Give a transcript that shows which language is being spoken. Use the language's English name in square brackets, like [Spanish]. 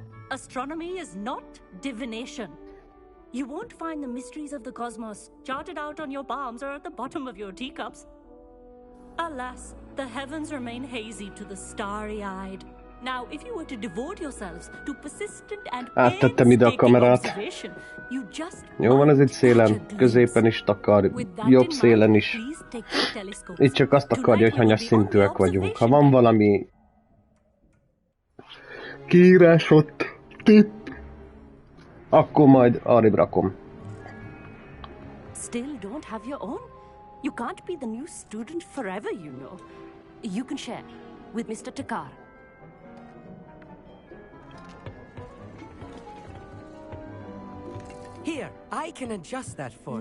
[English] Astronomy is not divination. You won't find the mysteries of the cosmos charted out on your palms or at the bottom of your teacups. Alas, the heavens remain hazy to the starry-eyed. Now, if you were to devote yourselves to persistent and painstaking observation, you just [Hungarian] jó van, ez itt szélen, középen is takar, jobb szélen is. Itt csak azt akarja, hogy hanyas szintűek vagyunk. Ha van valami kiírás ott, tipp, akkor majd arrébb rakom. [English] Still don't have your own? You can't be the new student forever, you know. You can share with Mr. Takar. Here, I can adjust that for you.